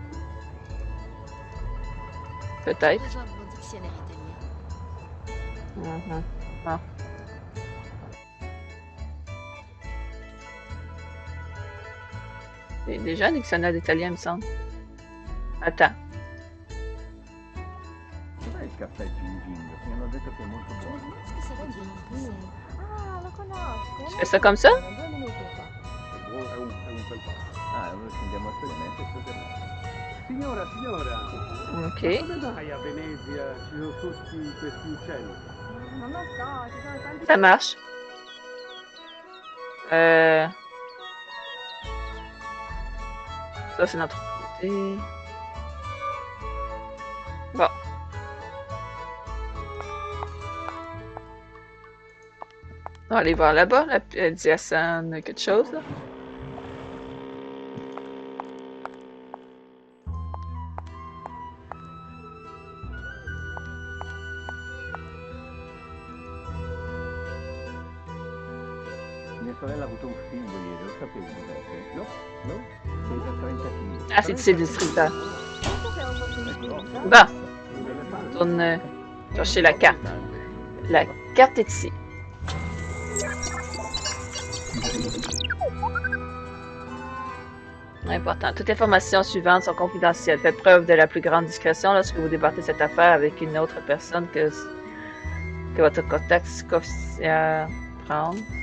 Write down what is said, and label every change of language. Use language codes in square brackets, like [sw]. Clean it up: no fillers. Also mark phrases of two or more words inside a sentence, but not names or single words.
[fr] J'ai Peut-être. besoin de mon dictionnaire italien. Mhm. Bon. J'ai déjà un dictionnaire d'italien, il me semble. Attends. [it] Com'è il caffè Gin Gin? Mi hanno detto che è molto [fr] Je me [it] buono. [fr] demande ce que ça veut dire en français. [it] Ah, lo conosco. [fr] Je fais ça comme ça? [it] 2 minuti fa. È un bel passo. Ah, allora scendiamo a Firenze e poi torniamo. Signora, signora, ma [fr] Ok. [it] come mai a Venezia ci sono tutti questi uccelli? Non lo so, ci sono tanti... [fr] Ça marche. Euh... Ça, c'est notre côté. Bon. On va aller voir là-bas. Elle dit à San quelque chose, là. [it] Mia sorella ha avuto un figlio ieri, lo sapevi invece? No? No? Pesa 30 kg. [fr] Ah, c'est le distributeur. [it] Ecco. [fr] Bon, [it] Delle [fr] on [it] palle. [fr] tourne chercher la carte. La carte est ici. Important. Toutes les informations suivantes sont confidentielles. Faites preuve de la plus grande discrétion lorsque vous débattez cette affaire avec une autre personne que votre contact officiel prendre.